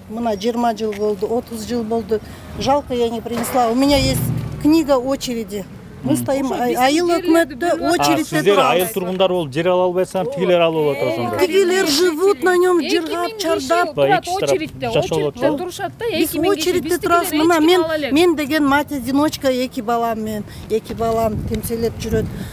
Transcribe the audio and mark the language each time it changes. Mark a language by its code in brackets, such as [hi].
[ky] Мына 20 жыл болды, 30 жыл болды. [ru] Жалко, я не принесла. У меня есть книга очереди. Мы стоим, [ky] айыл өкмөттө очередьте турабыз. Айыл тургундар болуп жер ала албайсаң, тигилер алып отур ошондо. Тигилер [ru] живут на нем, [ky] жыргап, чардап. Очередьте турушат да, эки очередьте турабыз. Мына мен деген мать-одиночка, эки балам темселеп жүрөт.